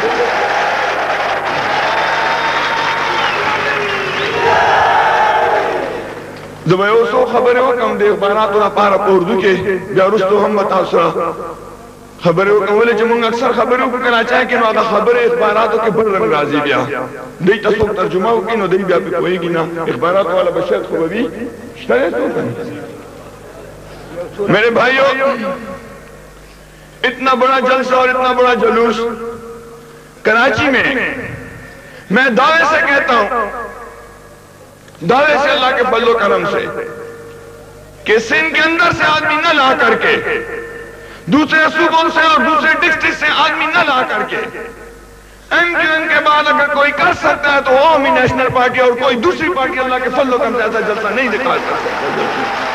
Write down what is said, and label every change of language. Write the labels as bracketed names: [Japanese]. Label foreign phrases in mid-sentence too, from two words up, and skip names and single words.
[Pashto] زه به یو څو خبرې وکړم د اخباراتو لپاره په اردو کې بیا وروستو هم به تاسو سره خبرې وکړم ولې چې موږ اکثر خبرې وکړو کراچۍ کې نو هغه خبرې اخباراتو کې بل رنګ راځي بیا دوی ته څوک ترجمه وکړي نو دوی بیا پې پوهېږي نه اخباراتو والا به شاید خو به وي شته دی څوک [Urdu] میرے بھائیو اتنا بڑا جلسہ اور اتنا بڑا جلوس کراچی میں دعوے سے کہتا ہوں دعوے سے اللہ کے فضل و کرم سے کہ سندھ کے اندر سے آدمی نہ لا کر کے دوسرے صوبوں سے اور دوسرے ڈسٹرکٹ سے آدمی نہ لا کر کے ایم کیو ایم کے بعد اگر کوئی کر سکتا ہے تو عوامی نیشنل پارٹی اور کوئی دوسری پارٹی اللہ کے فضل و کرم سے ایسا جلسہ نہیں دکھا سکتا